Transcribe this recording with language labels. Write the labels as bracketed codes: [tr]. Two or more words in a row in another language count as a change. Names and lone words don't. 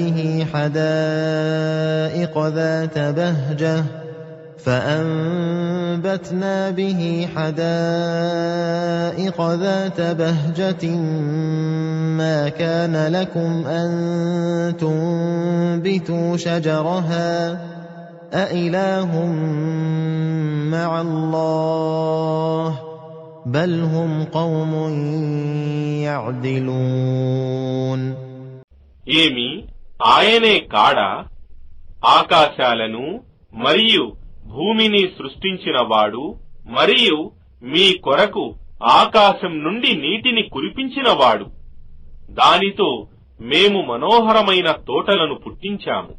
[ar] به حدائق ذات بهجة ما كان لكم أن تنبتوا شجرها أإله مع الله بل هم قوم يعدلون. [te] ఏమి ఆయనే కాడా ఆకాశాలను మరియు భూమిని సృష్టించినవాడు మరియు మీ కొరకు ఆకాశం నుండి నీటిని కురిపించినవాడు. దానితో మేము మనోహరమైన తోటలను పుట్టించాము.